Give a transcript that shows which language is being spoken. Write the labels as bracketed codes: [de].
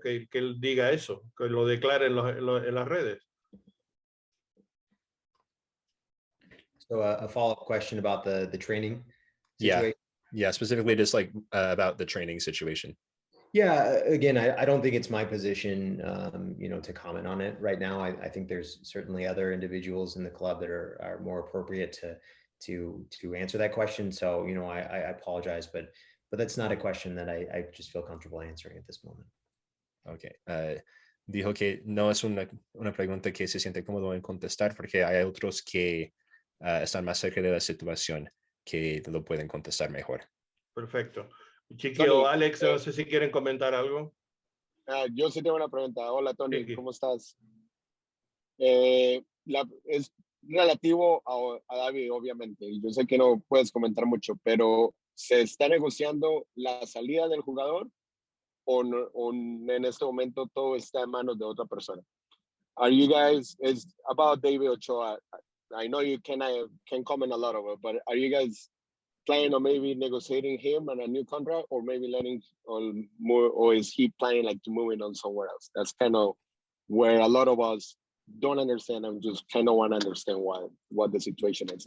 [es] Que él diga eso, que lo declare en las redes. [en] So a follow-up question about the training situation. Yeah, specifically just like about the training situation. Yeah, again, I don't think it's my position, to comment on it right now. I think there's certainly other individuals in the club that are more appropriate to answer that question. So, I apologize, but that's not a question that I just feel comfortable answering at this moment. Okay. [es] Dijo que no es una pregunta que se siente cómodo en contestar porque hay otros que están más cerca de la situación que lo pueden contestar mejor. Perfecto. Chiqui o Alex, no sé si quieren comentar algo. Yo sí tengo una pregunta. Hola, Tony, Chiqui. ¿cómo estás? Es relativo a David, obviamente, y yo sé que no puedes comentar mucho, pero ¿se está negociando la salida del jugador o en este momento todo está en manos de otra persona? [en] Are you guys, is about David Ochoa, I know you can comment a lot of it, but are you guys planning on maybe negotiating him on a new contract, or maybe letting on more, or is he planning like to move it on somewhere else? That's kind of where a lot of us don't understand and just kind of want to understand what the situation is.